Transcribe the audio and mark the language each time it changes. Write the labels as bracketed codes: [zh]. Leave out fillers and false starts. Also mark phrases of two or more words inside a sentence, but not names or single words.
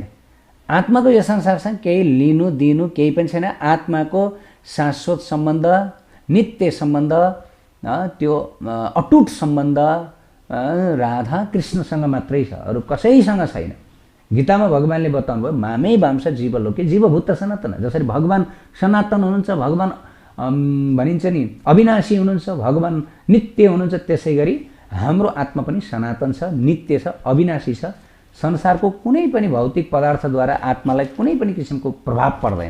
[ne] आत्माको यो संसारसँग केही लिनु दिनु केही पनि छैन। आत्माको शाश्वत सम्बन्ध, नित्य सम्बन्ध, त्यो अटुट सम्बन्ध राधा कृष्णसँग मात्रै छ, अरू कसैसँग छैन। गीतामा भगवानले बताउनु भयो, [sa] मामै वांश जीवलोके जीवभूत सनातन। [ne] जसरी भगवान सनातन हुनुहुन्छ, भगवान भनिन्छ नि अविनाशी हुनुहुन्छ, भगवान नित्य हुनुहुन्छ, त्यसै गरी हाम्रो आत्मा पनि सनातन छ, नित्य छ, अविनाशी छ। संसारको कुनै पनि भौतिक पदार्थद्वारा आत्मालाई कुनै पनि किसिमको प्रभाव पर्दैन।